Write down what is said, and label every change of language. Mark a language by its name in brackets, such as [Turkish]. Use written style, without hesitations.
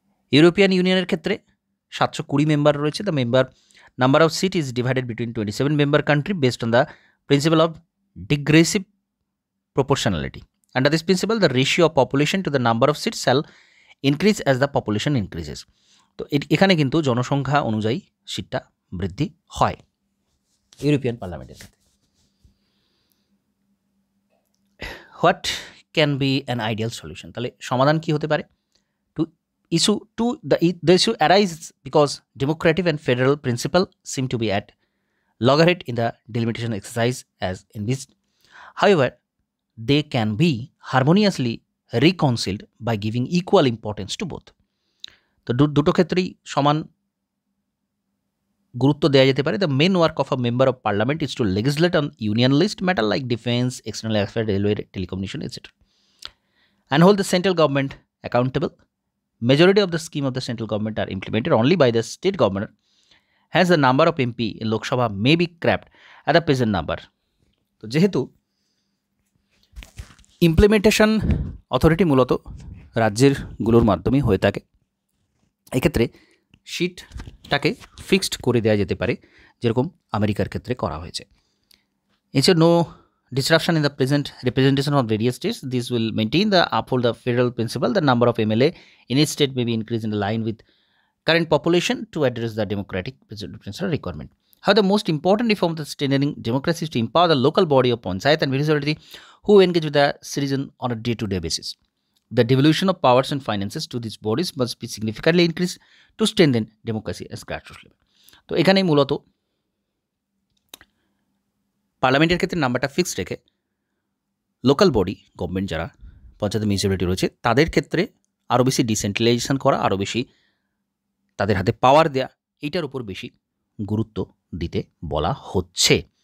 [Bangla] European ইউনিয়নের ক্ষেত্রে 720 member রয়েছে। [English] The number of seats is divided between 27 member country based on the principle of digressive proportionality. Under this principle, the ratio of population to the number of seats shall increase as the population increases. [Bangla] তো এখানে কিন্তু জনসংখ্যা অনুযায়ী সিটটা বৃদ্ধি হয় European পার্লামেন্টের ক্ষেত্রে। [English] What can be an ideal solution? [Bangla] তাহলে সমাধান কি হতে পারে? [English] The issue arises because democratic and federal principle seem to be at loggerhead in the delimitation exercise as envisaged. However, they can be harmoniously reconciled by giving equal importance to both. [Bangla] তো দুটো ক্ষেত্রেই সমান গুরুত্ব দেওয়া যেতে পারে। [English] The main work of a member of parliament is to legislate on union list matter like defense, external affairs, railway, telecommunication, etc. and hold the central government accountable. Majority of the scheme of the central government are implemented only by the state governor. Hence, the number of MP in Lok Sabha may be capped at the present number. [Bangla] তো যেহেতু implementation authority মূলত রাজ্যের গুলোর মাধ্যমেই হয়ে থাকে, এক্ষেত্রে সিটটাকে fixed করে দেওয়া যেতে পারে, যেরকম আমেরিকার ক্ষেত্রে করা হয়েছে। এছাড়া [English] No disruption in the present representation of various states. This will maintain the uphold the federal principle. The number of MLA in each state may be increased in line with current population to address the democratic principle requirement. However, the most important reform of the strengthening democracy is to empower the local body of panchayat and municipality who engage with the citizen on a day-to-day basis. The devolution of powers and finances to these bodies must be significantly increased to strengthen democracy as grassroots level. [Bangla] তো এখানে মূলত পার্লামেন্টের ক্ষেত্রে নাম্বারটা fixed রেখে local body government যারা panchayat municipality রয়েছে তাদের ক্ষেত্রে আরও বেশি ডিসেন্ট্রালাইজেশন করা, আরও বেশি তাদের হাতে পাওয়ার দেওয়া, এইটার উপর বেশি গুরুত্ব দিতে বলা হচ্ছে।